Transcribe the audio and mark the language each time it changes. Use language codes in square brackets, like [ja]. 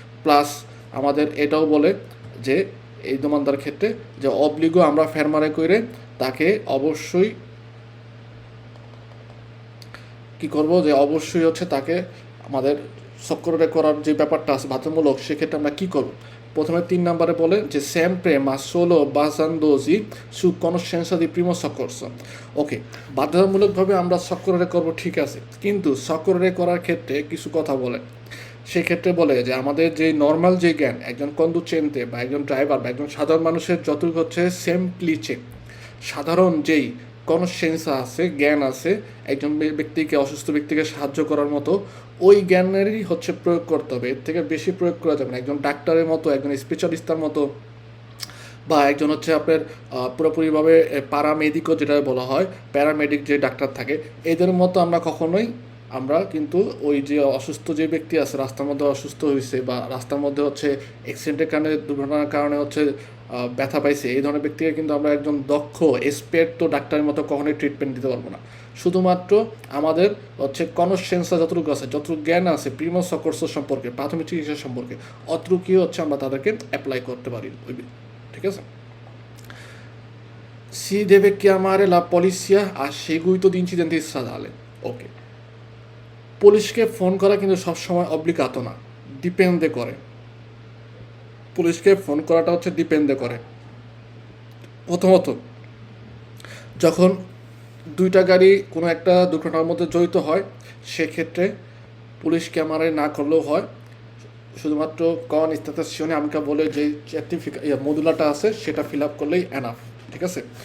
[bn] Plus আমাদের এটাও বলে যে এই দোকানদার ক্ষেত্রে যে অব্লিগো আমরা ফেরমারে করে তাকে অবশ্যই কী করবো যে অবশ্যই হচ্ছে তাকে আমাদের সকরে করার যে ব্যাপারটা আছে বাধ্যতামূলক, সেক্ষেত্রে আমরা কী করবো? প্রথমে 3 নম্বরে বলে যে [it] sempre ma solo basandosi su conoscenza di primo soccorso। [bn] ওকে, বাধ্যতামূলকভাবে আমরা সকরে করবো, ঠিক আছে, কিন্তু সকরে করার ক্ষেত্রে কিছু কথা বলে। সেক্ষেত্রে বলে যে আমাদের যে নর্মাল যে জ্ঞান একজন কন্ডুচেন্তে বা একজন ড্রাইভার বা একজন সাধারণ মানুষের যতটুকু হচ্ছে সেমপ্লিচে সাধারণ যেই কনসেন্সা আছে, জ্ঞান আছে, একজন ব্যক্তিকে অসুস্থ ব্যক্তিকে সাহায্য করার মতো ওই জ্ঞানেরই হচ্ছে প্রয়োগ করতে হবে, এর থেকে বেশি প্রয়োগ করা যাবে না। একজন ডাক্তারের মতো, একজন স্পেশালিস্টের মতো, বা একজন হচ্ছে আপনার পুরোপুরিভাবে প্যারামেডিকও যেটা বলা হয়, প্যারামেডিক যে ডাক্তার থাকে, এদের মতো আমরা কখনোই আমরা কিন্তু ওই যে অসুস্থ যে ব্যক্তি আছে রাস্তার মধ্যে অসুস্থ হয়েছে বা রাস্তার মধ্যে হচ্ছে অ্যাক্সিডেন্টের কারণে, দুর্ঘটনার কারণে হচ্ছে ব্যথা পাইছে, এই ধরনের ব্যক্তিকে কিন্তু আমরা একজন দক্ষ এক্সপার্ট তো ডাক্তারের মতো কখনোই ট্রিটমেন্ট দিতে পারবো না। শুধুমাত্র আমাদের হচ্ছে কনসেন্সা যতটুকু আছে, যতটুকু জ্ঞান আছে প্রিমো সকর্স সম্পর্কে, প্রাথমিক চিকিৎসা সম্পর্কে, অতটুকুই হচ্ছে আমরা তাদেরকে অ্যাপ্লাই করতে পারি। ঠিক আছে? [it] Si deve chiamare la polizia a seguito di incidenti stradali। [bn] ওকে, পুলিশকে ফোন করা কিন্তু সবসময় অব্লিগাত না, ডিপেন্ডে করে। পুলিশকে ফোন করাটা হচ্ছে ডিপেন্ডে করে। প্রথমত, যখন দুইটা গাড়ি কোনো একটা দুর্ঘটনার মধ্যে জড়িত হয়, সেক্ষেত্রে পুলিশ ক্যামেরায় না করলেও হয়, শুধুমাত্র কন স্ট্যাটাসিওনে আমাকে বলে যে মডুলাটা আছে সেটা ফিল আপ করলেই এনাফ। ঠিক আছে?